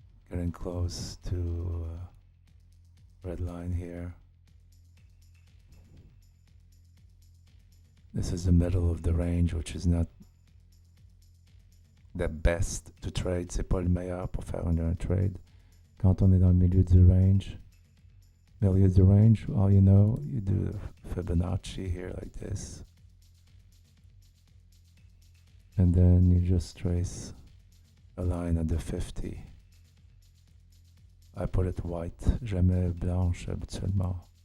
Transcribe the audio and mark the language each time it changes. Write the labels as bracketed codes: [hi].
[en] Getting close to red line here. This is the middle of the range, which is not the best to trade. [fr] C'est pas le meilleur pour faire un trade. Quand on est dans le milieu du range, [en] all you know, you do Fibonacci here like this. And then you just trace a line at the 50. I put it white, [fr] jamais blanche habituellement.